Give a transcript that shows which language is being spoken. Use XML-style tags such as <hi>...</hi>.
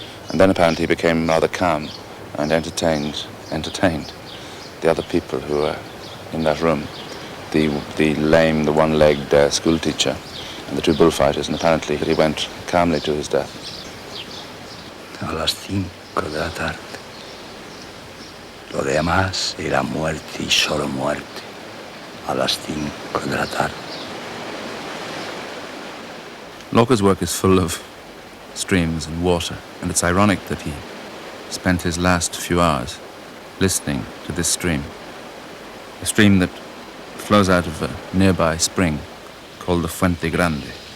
<en>And then apparently he became rather calm and entertained the other people who were in that room, the lame, the one-legged school teacher, and the two bullfighters, and apparently he went calmly to his death.</en> <es>A las 5 de la tarde. Lo demás era muerte y solo muerte. A las 5 de la tarde.</es> <en>Lorca's work is full of streams and water, and it's ironic that he spent his last few hours listening to this stream, a stream that flows out of a nearby spring called the Fuente Grande.</en>